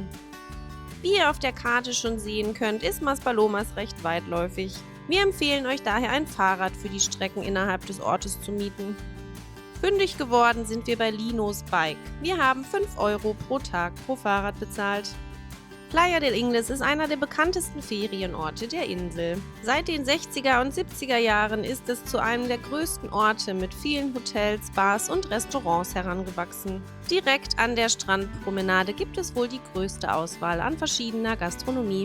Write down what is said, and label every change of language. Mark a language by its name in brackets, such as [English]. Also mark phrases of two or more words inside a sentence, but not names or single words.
[German] Wie ihr auf der Karte schon sehen könnt, ist Maspalomas recht weitläufig. Wir empfehlen euch daher ein Fahrrad für die Strecken innerhalb des Ortes zu mieten. Fündig geworden sind wir bei Linos Bike. Wir haben 5 Euro pro Tag pro Fahrrad bezahlt. Playa del Ingles ist einer der bekanntesten Ferienorte der Insel. Seit den 60er und 70er Jahren ist es zu einem der größten Orte mit vielen Hotels, Bars und Restaurants herangewachsen. Direkt an der Strandpromenade gibt es wohl die größte Auswahl an verschiedener Gastronomie.